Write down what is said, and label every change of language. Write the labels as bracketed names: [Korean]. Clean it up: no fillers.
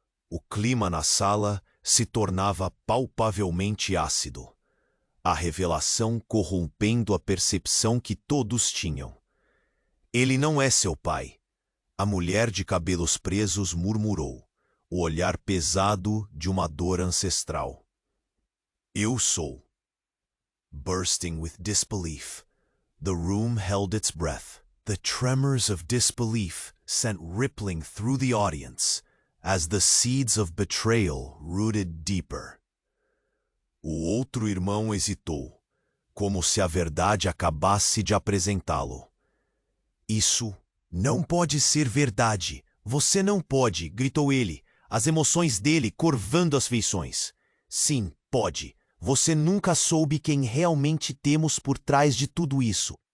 [Portuguese] O clima na sala se tornava palpavelmente ácido, a revelação corrompendo a percepção que todos tinham. "Ele não é seu pai", a mulher de cabelos presos murmurou, o olhar pesado de uma dor ancestral. "Eu sou." [English] Bursting with disbelief, the room held its breath. The tremors of disbelief sent rippling through the audience as the seeds of betrayal rooted deeper. [Portuguese] O outro irmão hesitou, como se a verdade acabasse de apresentá-lo. "Isso não pode ser verdade. Você não pode", gritou ele, as emoções dele curvando as feições. "Sim, pode. Você nunca soube quem realmente temos por trás de tudo isso.